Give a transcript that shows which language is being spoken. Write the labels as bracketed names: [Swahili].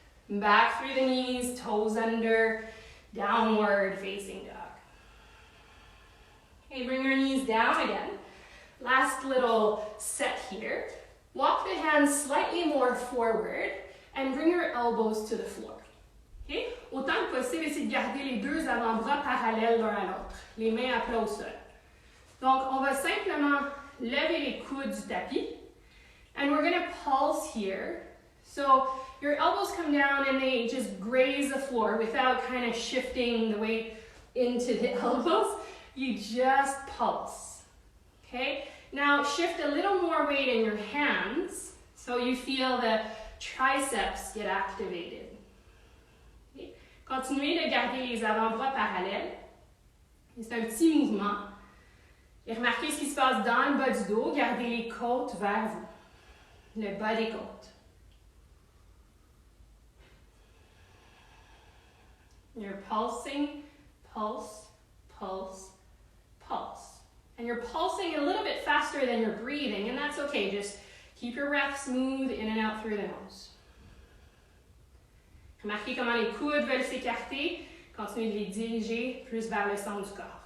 [English] Back through the knees, toes under, downward facing dog. Okay, bring your knees down again. Last little set here. Walk the hands slightly more forward and bring your elbows to the floor. Okay? [French] Autant que possible, essayez de garder les deux avant-bras parallèles l'un à l'autre. Les mains à plat au sol. Donc, on va simplement lever les coudes du tapis. [English] And we're going to pulse here. So, your elbows come down and they just graze the floor without kind of shifting the weight into the elbows. You just pulse. Okay? Now, shift a little more weight in your hands so you feel the triceps get activated. Okay? [French] Continuez de garder les avant-bras parallèles. C'est un petit mouvement. Et remarquez ce qui se passe dans le bas du dos. Gardez les côtes vers vous. Le bas des côtes. [English] You're pulsing, pulse, pulse, pulse. And you're pulsing a little bit faster than you're breathing, and that's okay. Just keep your breath smooth in and out through the nose. [French] Remarquez comment les coudes veulent s'écarter. Continuez de les diriger plus vers le centre du corps.